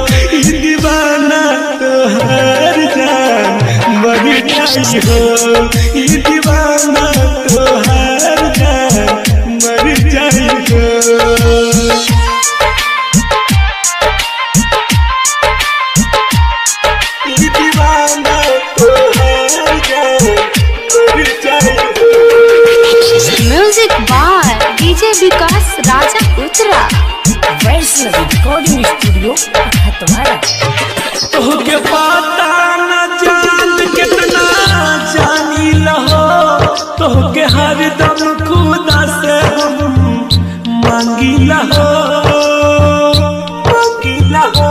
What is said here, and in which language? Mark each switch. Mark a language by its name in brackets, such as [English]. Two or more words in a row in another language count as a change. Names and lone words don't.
[Bhojpuri] ई दीवाना तोहार जान मर जाई हो, ई दीवाना तोहार जान मर जाई हो। [English] music by [Bhojpuri] डीजे विकास राजा उत्तरा। वैष्णवी [English] recording studio [Bhojpuri] खतवारा। तोहके पता न जान कितना जानी लहो, तोहके हरदम खुदा से हम मांगी लहो, मांगी लहो।